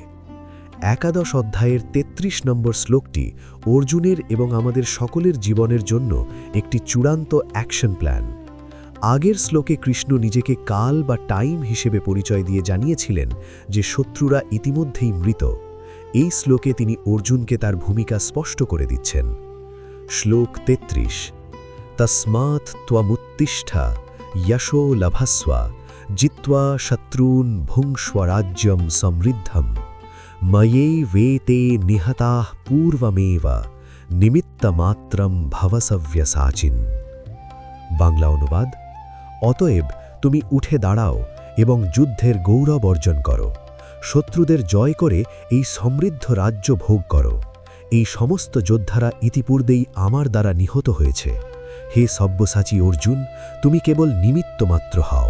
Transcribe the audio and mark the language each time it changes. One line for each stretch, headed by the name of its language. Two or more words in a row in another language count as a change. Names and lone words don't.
Bangla: একাদশ অধ্যায়ের ৩৩ নম্বর শ্লোকটি অর্জুনের এবং আমাদের সকলের জীবনের জন্য একটি চূড়ান্ত
English: action plan.
Bangla: আগের শ্লোকে কৃষ্ণ নিজেকে কাল বা টাইম হিসেবে পরিচয় দিয়ে জানিয়েছিলেন যে শত্রুরা ইতিমধ্যেই মৃত। এই শ্লোকে তিনি অর্জুনকে তার ভূমিকা স্পষ্ট করে দিচ্ছেন। শ্লোক ৩৩,
Sanskrit: তস্মাৎ ত্বমুত্তিষ্ঠা যশো লভস্বা জিত্বা শত্রূন ভুঙ্ক্ষ্ব রাজ্যম সমৃদ্ধম ময়ে বেতে নিহতাঃ পূর্বমেব নিমিত্তমাত্রম ভবসব্যসাচিন।
Bangla: বাংলা অনুবাদ, অতএব তুমি উঠে দাঁড়াও এবং যুদ্ধের গৌরব অর্জন করো, শত্রুদের জয় করে এই সমৃদ্ধ রাজ্য ভোগ করো। এই সমস্ত যোদ্ধারা ইতিপূর্বেই আমার দ্বারা নিহত হয়েছে। হে সব্যসাচী অর্জুন, তুমি কেবল নিমিত্ত মাত্র হও।